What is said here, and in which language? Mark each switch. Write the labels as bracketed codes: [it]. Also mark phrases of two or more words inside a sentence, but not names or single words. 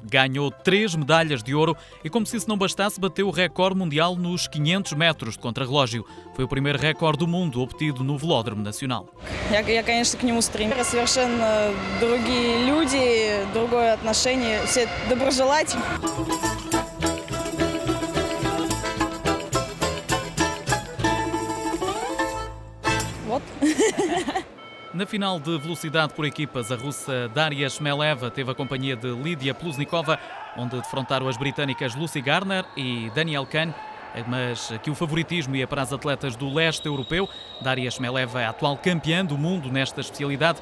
[pt] Ganhou 3 medalhas de ouro e, como se isso não bastasse, bateu o recorde mundial nos 500 metros de contrarrelógio. Foi o primeiro recorde do mundo obtido no Velódromo Nacional. [ru] Я, конечно, к нему стремлюсь. Совершенно другие люди, другое отношение, все доброжелательны. Вот. [pt] Na final de velocidade por equipas, a russa Daria Shmeleva teve a companhia de Lídia Pluznikova, onde defrontaram as britânicas Lucy Garner e Danielle Kahn. Mas aqui o favoritismo ia para as atletas do leste europeu. Daria Shmeleva é a atual campeã do mundo nesta especialidade.